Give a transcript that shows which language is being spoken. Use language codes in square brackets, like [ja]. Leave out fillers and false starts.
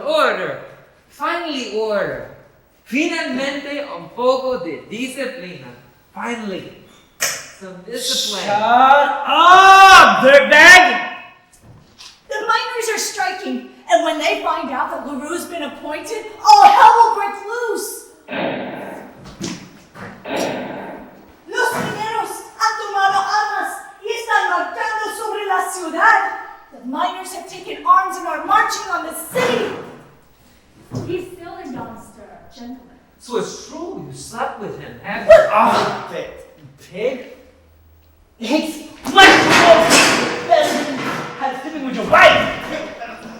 [en] Order. Finally, order. [es] Finalmente, un poco de disciplina. [en] Finally. Some discipline. Shut up, dirtbag! The miners are striking, and when they find out that LaRue's been appointed, all hell will break loose. [es] Los mineros han tomado armas y están marchando sobre la ciudad. [en] The miners have taken arms and are marching on the city. He's still in Donster, gentlemen. So it's true, you slept with him, haven't you? Oh, pig. It's much better than had sleeping with your wife.